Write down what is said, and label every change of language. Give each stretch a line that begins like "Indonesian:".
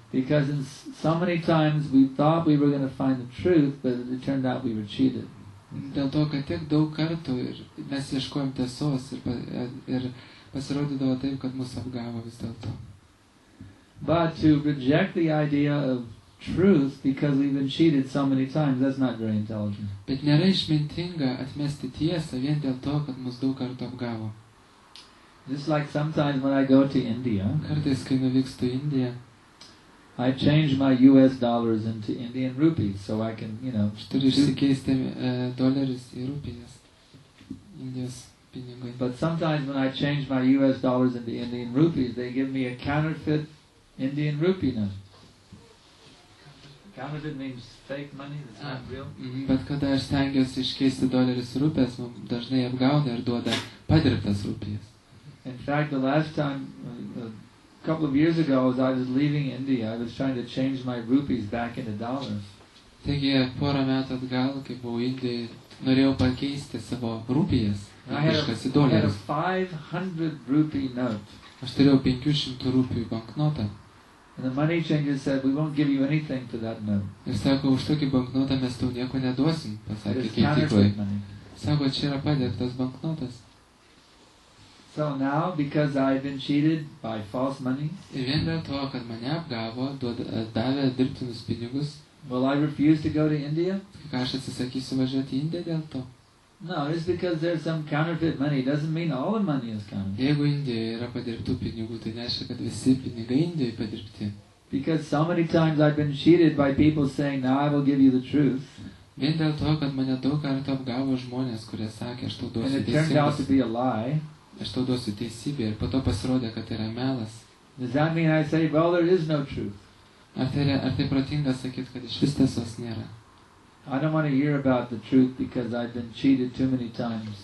English: Because so many times we thought we were going to find the truth, but it turned out we were cheated.
Lithuanian: Dėl to, kad tiek daug kartų ir mes ieškojom tiesos ir pasirodydavo taip, kad mus apgavo vis dėlto.
English: But to reject the idea of truth because we've been cheated so many times, that's not very intelligent.
Lithuanian: Bet nėra išmintinga atmesti tiesą vien dėl to, kad mus daug kartų apgavo.
English: Just like sometimes when I go to India,
Lithuanian: Kartais, kai nuvykstu į Indiją,
English: I change my US dollars into Indian rupees so I can,
Lithuanian: aš turiu išsikeisti dolerius į rupijas, Indijos pinigai.
English: But sometimes when I change my US dollars into Indian rupees, they give me a counterfeit Indian rupee note. Counterfeit means fake money, that's not real.
Lithuanian: Bet kada aš stengiuosi iškeisti dolerius į rupijas, man dažnai apgauna ir duoda padirbtas rupijas.
English: In fact, the last time, a couple of years ago, as I was leaving India, I was trying to change my rupees back into dollars.
Lithuanian: Taigi, porą metų atgal, kai buvau Indijoje, norėjau pakeisti savo rupijas
English: I had
Lithuanian: į
English: a
Lithuanian: dolerius.
English: 500 rupee note.
Lithuanian: Aš turėjau 500 rupijų banknotą.
English: And the money changer said, we won't give you anything for that note.
Lithuanian: Ir sako, už tokį banknotą mes tau nieko neduosim, pasakė
English: It's
Lithuanian: keitykloje.
English: counterfeit money.
Lithuanian: Sako, čia yra padirbtas banknotas.
English: So now, because I've been cheated by false money,
Lithuanian: Ir vien dėl to, kad mane apgavo, davė dirbtinus pinigus,
English: will I refuse to go to India?
Lithuanian: ką aš atsisakysiu važiuoti į Indiją dėl to.
English: No, just because there's some counterfeit money doesn't mean all the money is counterfeit.
Lithuanian: Jeigu Indijoje yra padirbtų pinigų, tai nereiškia, kad visi pinigai Indijoje padirbti.
English: Because so many times I've been cheated by people saying, now I will give you the truth.
Lithuanian: Vien dėl to, kad mane daug kartų apgavo žmonės, kurie sakė, aš tau
English: And
Lithuanian: duosiu
English: it turned out to
Lithuanian: teisybę.
English: be a lie.
Lithuanian: Aš tau duosiu teisybę ir po to pasirodė, kad tai yra melas.
English: Does that mean I say, well, there is no truth?
Lithuanian: Ar tai protinga sakyti, kad iš vis tiesos nėra?
English: I don't want to hear about the truth because I've been cheated too many times.